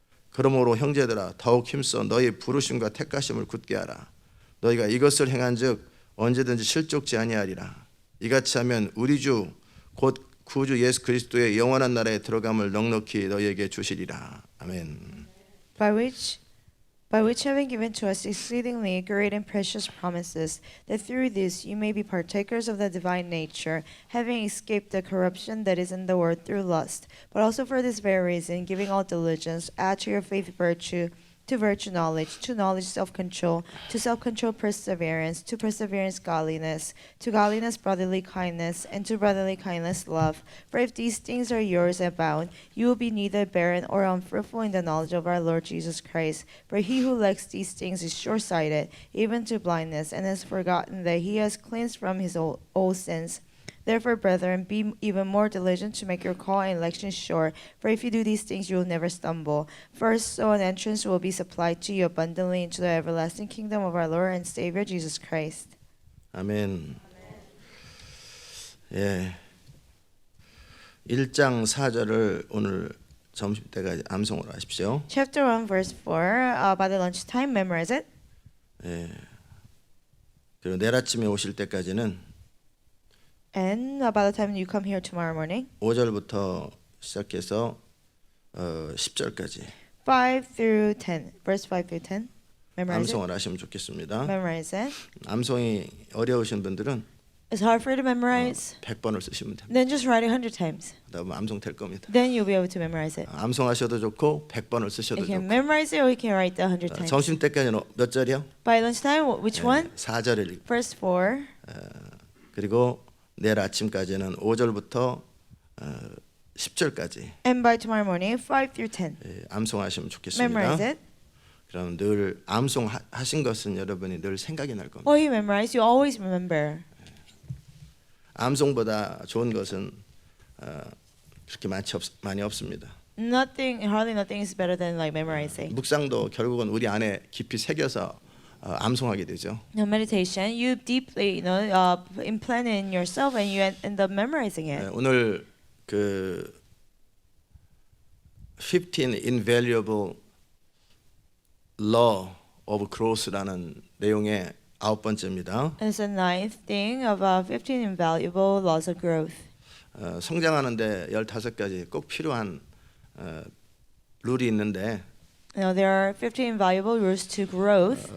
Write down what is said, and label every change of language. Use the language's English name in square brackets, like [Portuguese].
[Korean] 그러므로 형제들아 더욱 힘써 너희 부르심과 택하심을 굳게 하라. 너희가 이것을 행한즉 언제든지 실족지 아니하리라. 이같이 하면 우리 주 곧 구주 예수 그리스도의 영원한 나라에 들어감을 넉넉히 너희에게 주시리라. 아멘. [English] By which having given to us exceedingly great and precious promises, that through this you may be partakers of the divine nature, having escaped the corruption that is in the world through lust. But also for this very reason, giving all diligence, add to your faith virtue, to virtue knowledge, to knowledge self-control, to self-control perseverance, to perseverance godliness, to godliness brotherly kindness, and to brotherly kindness love. For if these things are yours and abound, you will be neither barren or unfruitful in the knowledge of our Lord Jesus Christ. For he who lacks these things is short-sighted, even to blindness, and has forgotten that he has cleansed from his old sins. Therefore, brethren, be even more diligent to make your call and election sure. For if you do these things, you will never stumble. First, so an entrance will be supplied to you abundantly into the everlasting kingdom of our Lord and Savior Jesus Christ. [Korean] 아멘. 예. 1장 4절을 오늘 점심때까지 암송을 하십시오. [English] Chapter 1, verse 4. By the lunchtime, memorize it. [Korean] 예. 그리고 내일 아침에 오실 때까지는 [English] And by the time you come here tomorrow morning, [Korean] 5절부터 시작해서 10절까지 [English] 5 through 10, verse 5 through 10, memorize it. [Korean] 암송을 하시면 좋겠습니다. [English] Memorize it. [Korean] 암송이 어려우신 분들은 [English] It's hard for you to memorize. [Korean] 100번을 쓰시면 됩니다. [English] Then just write it 100 times. [Korean] 그다음에 암송 될 겁니다. [English] Then you'll be able to memorize it. [Korean] 암송하셔도 좋고 100번을 쓰셔도 [English] You can [Korean] 좋고. [English] memorize it or you can write it 100 times. [Korean] 점심 때까지는 몇 절이요? [English] By lunchtime, which one? [Korean] 4절을 읽고 [English] Verse 4. [Korean] 그리고 내일 아침까지는 5절부터 10절까지 [English] And by tomorrow morning, 5 through 10. [Korean] 암송하시면 좋겠습니다. [English] Memorize it. [Korean] 그럼 늘 암송하신 것은 여러분이 늘 생각이 날 겁니다. [English] Or you memorize, you always remember. [Korean] 암송보다 좋은 것은 그렇게 많이 없습니다. [English] Hardly nothing is better than like memorizing. [Korean] 묵상도 결국은 우리 안에 깊이 새겨서 암송하게 되죠. [English] No meditation, you deeply, implant it in yourself, and you end up memorizing it. [Korean] 오늘 그 [English] 15 invaluable law of growth [Korean] 라는 내용의 9번째입니다. [English] And it's the ninth thing about 15 invaluable laws of growth. [Korean] 성장하는데 15가지 꼭 필요한 룰이 있는데 [English] There are 15 invaluable rules to growth.